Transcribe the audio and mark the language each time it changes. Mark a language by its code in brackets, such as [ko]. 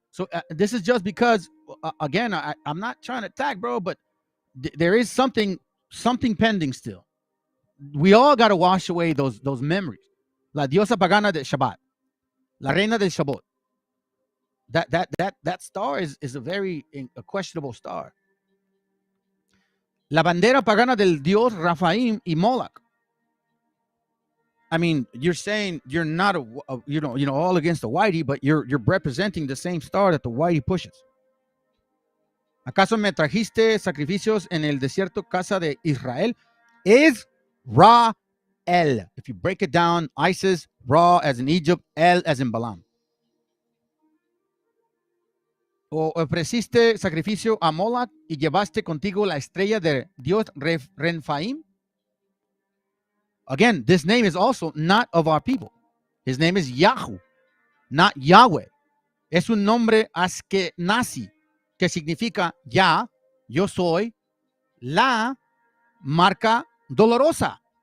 [en] So this is just because, again, I'm not trying to attack, bro, but there is something pending still. We all got to wash away those memories. [es] La diosa pagana de Shabbat. La reina del Shabbat. [en] That star is a very questionable star. [es] La bandera pagana del dios Rephaim y Moloch. [en] I mean, you're saying you're not all against the whitey, but you're representing the same star that the whitey pushes. [es] ¿Acaso me trajiste sacrificios en el desierto, casa de Israel? [en] Is Ra El. If you break it down, Isis, Ra as in Egypt, El as in Balaam. [es] O ofreciste sacrificio a Moloch y llevaste contigo la estrella de Dios Renfaim. [en] Again, this name is also not of our people. His name is Yahu, not Yahweh. [es] Es un nombre askenazi que significa ya, yo soy, la marca dolorosa.